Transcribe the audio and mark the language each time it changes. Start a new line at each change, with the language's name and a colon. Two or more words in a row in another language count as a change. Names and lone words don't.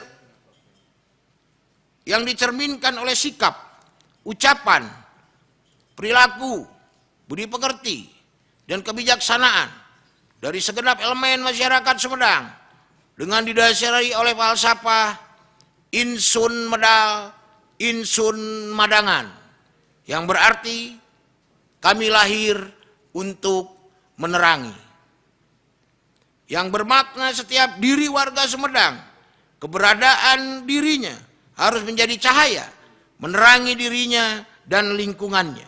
Indonesian: yang dicerminkan oleh sikap, ucapan, perilaku, budi pekerti, dan kebijaksanaan dari segenap elemen masyarakat Sumedang dengan didasari oleh falsafah
Sundanese: insun medal, insun madangan,
Indonesian: yang berarti kami lahir untuk menerangi. Yang bermakna setiap diri warga Sumedang, keberadaan dirinya harus menjadi cahaya, menerangi dirinya dan lingkungannya.